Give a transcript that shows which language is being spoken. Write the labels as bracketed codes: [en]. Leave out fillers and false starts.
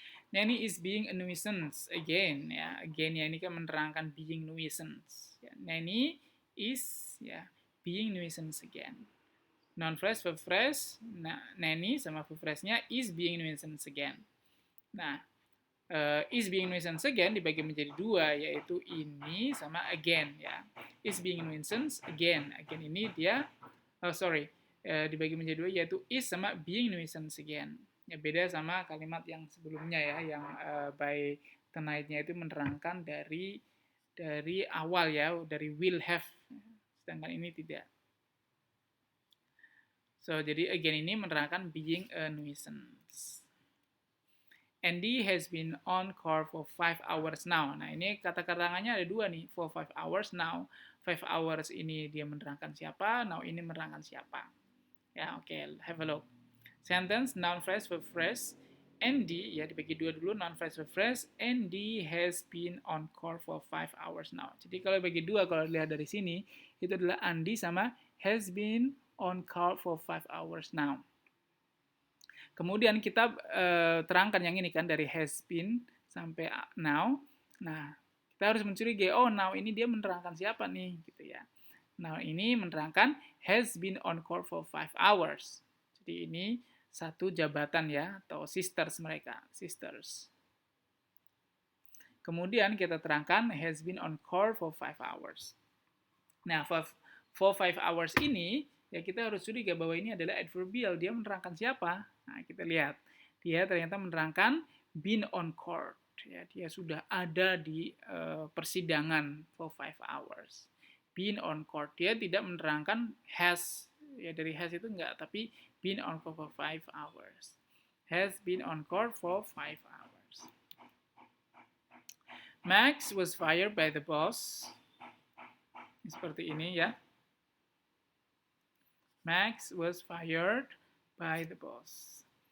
[en] Nanny is being a nuisance again, ya. Again ya, ini kan menerangkan being nuisance. Ya. Nanny is ya being nuisance again. Noun phrase, verb phrase, nanny sama verb phrase-nya is being nuisance again. [id] Nah, is being nuisance again dibagi menjadi dua, yaitu ini sama again ya. [en] Is being nuisance again. [id] Again ini dia dibagi menjadi dua, yaitu is sama being nuisance again. Ya, beda sama kalimat yang sebelumnya ya, yang by tonight-nya itu menerangkan dari awal ya, dari will have. Sedangkan ini tidak. So, jadi again ini menerangkan being a nuisance. [en] Andy has been on call for 5 hours now. [id] Nah, ini kata keterangannya ada dua nih, for 5 hours now. 5 hours ini dia menerangkan siapa, now ini menerangkan siapa. [en] Ya, oke, have a look. Sentence, noun phrase, verb phrase. Andy, ya dibagi dua dulu, noun phrase, verb phrase. Andy has been on call for 5 hours now. [id] Jadi kalau bagi dua, kalau dilihat dari sini, itu adalah Andy sama has been on call for 5 hours now. Kemudian kita terangkan yang ini kan dari has been sampai now. Nah, kita harus mencurigai, oh now ini dia menerangkan siapa nih gitu ya. Now ini menerangkan has been on call for 5 hours. Jadi ini satu jabatan ya, atau sisters mereka, sisters. Kemudian kita terangkan has been on call for 5 hours. Nah, for 5 hours ini ya kita harus curiga bahwa ini adalah adverbial. Dia menerangkan siapa? Nah, kita lihat. Dia ternyata menerangkan been on court. Ya, dia sudah ada di persidangan for 5 hours. Been on court. Dia tidak menerangkan has. Ya, dari has itu enggak, tapi been on court for 5 hours. [en] Has been on court for 5 hours. Max was fired by the boss. Seperti ini ya. Max was fired by the boss.